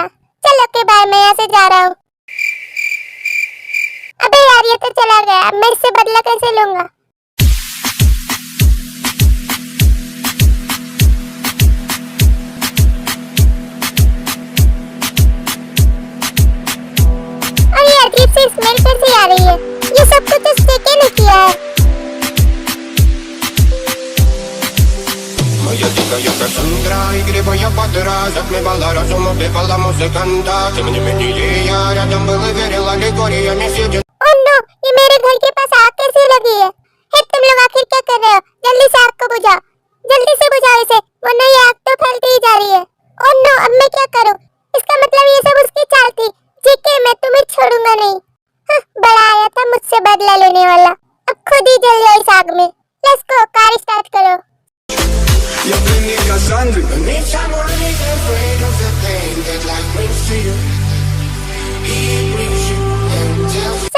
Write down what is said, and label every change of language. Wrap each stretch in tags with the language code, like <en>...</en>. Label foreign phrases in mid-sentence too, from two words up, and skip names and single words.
<hi>चल</hi> <en>okay bye,</en> <hi>मैं यहाँ से जा रहा हूँ। अबे यार ये तो चला गया, मैं इससे बदला कैसे लूंगा? अरे अजीब सी स्मेल कैसी आ रही है? ये सब कुछ उस जेके ने किया है।</hi> <ru>Моя дикая Кассандра, игривая подра, затмевала разум, убивала музыканта. Тем не менее я рядом был и верил аллегориями сидя.</ru> <en>oh no,</en> <hi>ये मेरे घर के पास आग कैसे लगी है? हे तुम लोग आखिर क्या कर रहे हो? जल्दी से आग को बुझाओ, जल्दी से बुझाओ इसे, वरना ये आग तो फैलती ही जा रही है।</hi> <en>oh no,</en> <hi>अब मैं क्या करूं? इसका मतलब ये सब उसकी चाल थी। जेके, मैं तुम्हें छोड़ूंगा नहीं। हाँ, बड़ा आया था मुझसे बदला लेने वाला, अब खुद ही जल जाओ इस आग में।</hi> <en>let's go, car start</en> <hi>करो।</hi> <ru>Я пленник Кассандры,</ru> <en>but me someone is afraid of the thing that life brings to you. It brings you and tells you.</en>